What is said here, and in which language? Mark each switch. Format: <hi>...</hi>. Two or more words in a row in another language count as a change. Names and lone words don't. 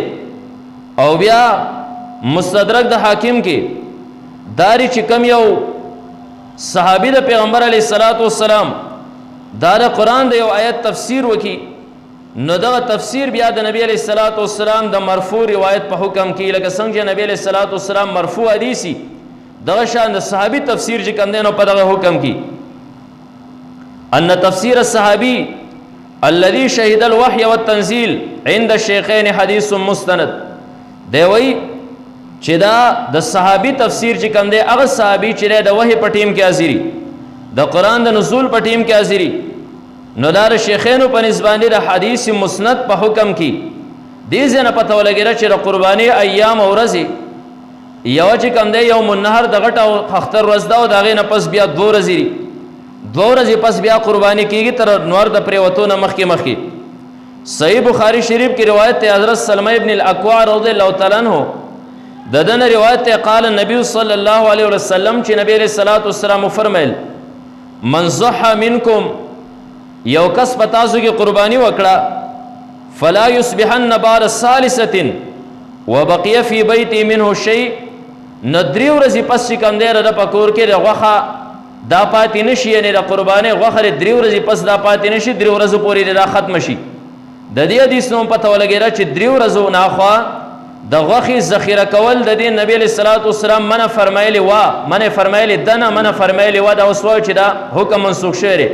<ps>او بیا مستدرک د حاکم کې داری چې کم یو صحابي د پیغمبر</ps> <ar>علیه الصلاۃ والسلام</ar> <ps>دا د قرآن د یو آیت تفسیر وکي، نو دغه تفسیر بیا د نبی</ps> <ar>علیه الصلاۃ والسلام</ar> <ps>د مرفوع روایت په حکم کې، لکه څنګه چې نبی</ps> <ar>علیه الصلاۃ والسلام</ar> <ps>مرفوع حدیثي دغه شان د صحابي تفسیر چې کوم دی نو په دغه حکم کې</ps> <ar>ان تفسیر الصحابي الذي شهد الوحي والتنزيل عند الشيخين حديث مستند.</ar> <ps>دی وی چې دا د صحابي تفسیر چې کوم دی هغه صحابي چې د وحي په ټیم کې حاضري، د قرآن د نزول په ټیم کې حاضري، نو دا د شیخینو په نسبت د حدیث مسند په حکم کې دې ځنه پته ولګېده چې د قرباني ایام او ورځې یو چې کوم دی</ps> <ar>یوم النحر</ar> <ps>د غټ او اختر ورځ ده، او د هغې نه پس بیا 2 ورځې دي، 2 ورځې پس بیا قرباني کېږي تر نور د پرېوتو نه مخکې. صحیح بخاری شریف کی روایت ته حضرت سلمہ ابن الاکوع</ps> <ar>رضی الله تعالی عنہ</ar> <ps>د دنه روایت ته</ps> <ar>قال النبي صلی الله علیه وسلم</ar> <ps>چې نبی</ps> <ar>علیہ الصلوۃ والسلام</ar> <ps>فرمایل</ps> <ar>من ضحى منکم</ar> <ps>یو کس پتاسو کې قربانی وکړه</ps> <ar>فلا يصبحن بعد ثالثه وبقي في بيتي منه شيء،</ar> <ps>ندری ورځې پس چې کوم دی د پکور کې د غوښه دا پاتې نشي، یعنی د قربانۍ غوښه 3 ورځې پس دا پاتې نشي، 3 ورځې پورې دا ختم شي. د دې حدیث نوم پته ولګېده چې 3 ورځو نه خوا د غوښې ذخیره کول د دې نبی</ps> <ar>علیه الصلاۃ والسلام</ar> <ps>منع فرمایلی وه، منع فرمایلی دنه منع فرمایلی وه، دا اوس وایو چې دا حکم منسوخ شوی دی.</ps>